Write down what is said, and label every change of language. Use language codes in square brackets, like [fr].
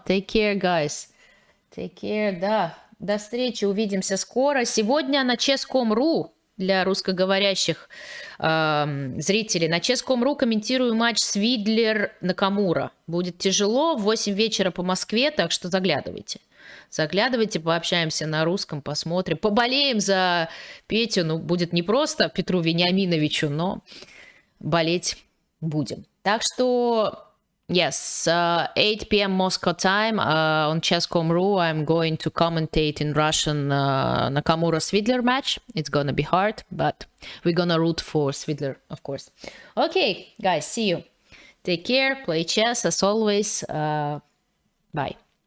[en] Take care, guys. Take care, да. [ru] До встречи, увидимся скоро. Сегодня на chess.com.ru для русскоговорящих зрителей. На chess.com.ru комментирую матч Свидлер-Накамура. Будет тяжело, в 8 вечера по Москве, так что заглядывайте. Заглядывайте, пообщаемся на русском, посмотрим. Поболеем за Петю. Ну, будет не просто Петру Вениаминовичу, но болеть будем. Так что, [en] yes, 8 p.m. Moscow time on chess.com.ru I'm going to commentate in Russian Nakamura-Svidler match. It's gonna be hard, but we're gonna root for Svidler, of course. Okay, guys, see you. Take care, play chess as always. Bye.